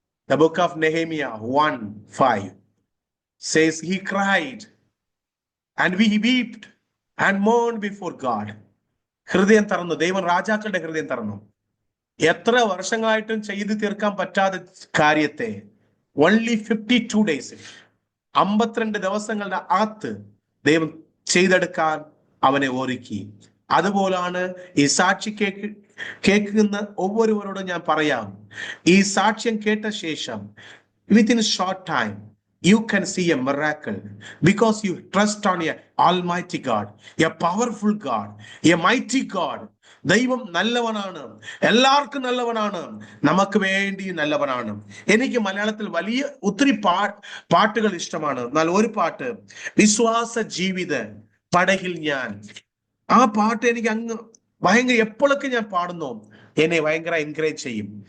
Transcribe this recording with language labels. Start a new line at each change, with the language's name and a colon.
English: The book of Nehemiah 1:5 says he cried and we wept and mourned before God.
Malayalam: ഹൃദയം തുറന്നു. ദൈവം രാജാക്കളുടെ ഹൃദയം തുറന്നു. എത്ര വർഷങ്ങളായിട്ടും ചെയ്തു തീർക്കാൻ പറ്റാത്ത കാര്യത്തെ
English: only 52 days,
Malayalam: 52 ദിവസങ്ങളുടെ അകത്ത് ദൈവം ചെയ്തെടുക്കാൻ അവനെ ഒരുക്കി. അതുപോലാണ് ഈ സാക്ഷി കേൾക്കുന്ന ഒവ്വൊരുവരോടും ഞാൻ പറയാം, ഈ സാക്ഷ്യം കേട്ട ശേഷം
English: within a short time you can see a miracle because you trust on a almighty God, a powerful God, a mighty God.
Malayalam: ദൈവം നല്ലവനാണ്, എല്ലാവർക്കും നല്ലവനാണ്, നമുക്ക് വേണ്ടി നല്ലവനാണ്. എനിക്ക് മലയാളത്തിൽ വലിയ ഒത്തിരി പാട്ടുകൾ ഇഷ്ടമാണ്. എന്നാൽ ഒരു പാട്ട്, വിശ്വാസ ജീവിത പടകിൽ ഞാൻ, ആ പാട്ട് എനിക്ക് അങ്ങ് ഭയങ്കര, എപ്പോഴൊക്കെ ഞാൻ പാടുന്നു എന്നെ ഭയങ്കര എൻകറേജ് ചെയ്യും.